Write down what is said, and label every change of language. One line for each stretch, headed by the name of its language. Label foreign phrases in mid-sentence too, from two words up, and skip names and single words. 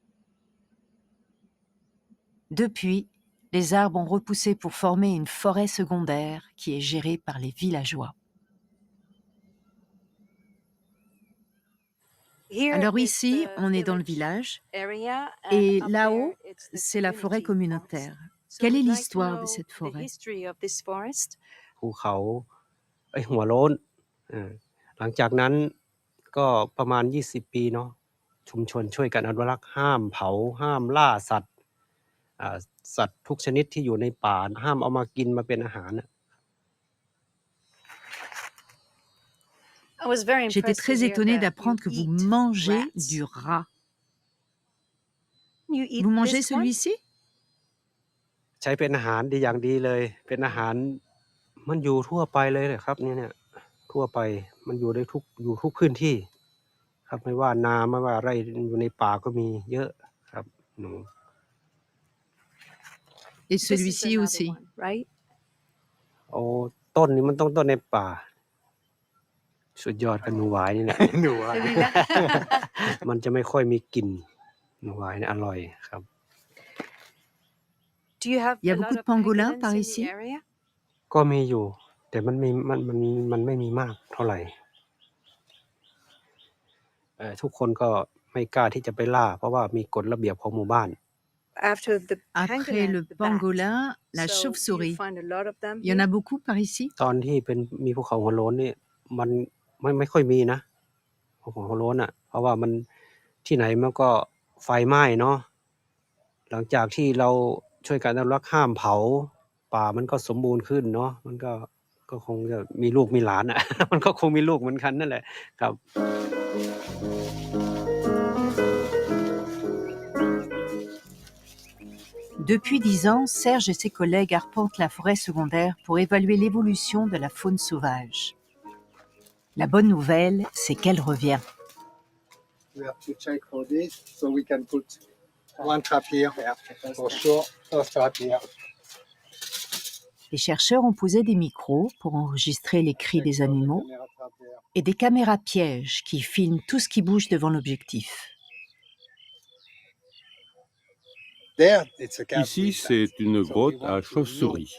French: Depuis, les arbres ont repoussé pour former une forêt secondaire qui est gérée par les villageois. Alors ici, on est dans le village, et là-haut, c'est la forêt communautaire. Quelle est l'histoire de cette forêt?
Thai: ภูเขาหัวโล้นหลังจากนั้นก็ประมาณ20 ปีเนาะชุมชนช่วยกันอนุรักษ์ห้ามเผาห้ามล่าสัตว์สัตว์ทุกชนิดที่อยู่ในป่าห้ามเอามากินมาเป็นอาหาร
French: J'étais très étonnée d'apprendre que vous mangez du rat. Vous mangez celui-ci?
Thai: ใช้เป็นอาหารดีอย่างดีเลยเป็นอาหารมันอยู่ทั่วไปเลยเลยครับเนี่ยทั่วไปมันอยู่ได้อยู่ทุกพื้นที่ครับไม่ว่านาไม่ว่าไร่อยู่ในป่าก็มีเยอะครับหนู
French: Et celui-ci aussi.
Thai: โอ้ต้นนี้มันต้องต้นในป่าสุดยอดกับหนูหวายนี่แหละ หนูหวาย มันจะไม่ค่อยมีกลิ่นหนูหวายนี่อร่อยครับ
French: Il y a beaucoup de pangolins par ici?
Thai: ก็มีอยู่แต่มันไม่มีมากเท่าไหร่ทุกคนก็ไม่กล้าที่จะไปล่าเพราะว่ามีกฎระเบียบของหมู่บ้าน
French: Après le pangolin, la chauve-souris. Il y en a beaucoup par ici?
Thai: ตอนที่มีภูเขาหัวโล้นนี่มันไม่ค่อยมีนะภูเขาหัวโล้นอ่ะเพราะว่ามันที่ไหนมันก็ไฟไหม้เนาะหลังจากที่เราช่วยกันอนุรักษ์ห้ามเผาป่ามันก็สมบูรณ์ขึ้นเนาะมันก็คงจะมีลูกมีหลานอ่ะ มันก็คงมีลูกเหมือนกันนั่นแหละครับ
French: Depuis 10 ans, Serge et ses collègues arpentent la forêt secondaire pour évaluer l'évolution de la faune sauvage. La bonne nouvelle, c'est qu'elle revient.
English: We have to check for this, so we can put one trap here for sure, first trap here.
French: Les chercheurs ont posé des micros pour enregistrer les cris des animaux et des caméras pièges qui filment tout ce qui bouge devant l'objectif. Ici, c'est une grotte à chauves-souris.